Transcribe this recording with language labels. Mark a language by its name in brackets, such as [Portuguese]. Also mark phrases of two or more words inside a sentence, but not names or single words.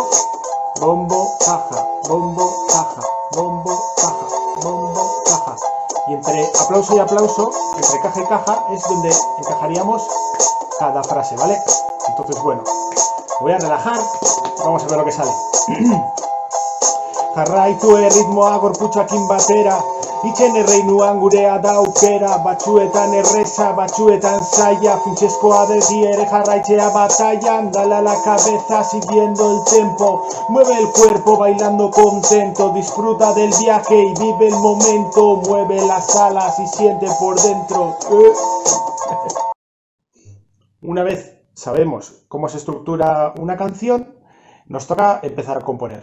[Spanish] Bombo, caja, bombo, caja, bombo, caja, bombo, caja. Y entre aplauso y aplauso, entre caja y caja, es donde encajaríamos cada frase, ¿vale? Entonces, bueno, voy a relajar, vamos a ver lo que sale. [Basque] Jarraitue ritmoa gorputxoakin batera, Itzen erreinuan gurea da aukera, batzuetan erreza, batzuetan zaila, funtsezkoa beti ere jarraitzea batallan, [Spanish] dale a la cabeza siguiendo el tempo, mueve el cuerpo bailando contento, disfruta del viaje y vive el momento, mueve las alas y siente por dentro. Una vez sabemos cómo se estructura una canción, nos toca empezar a componer.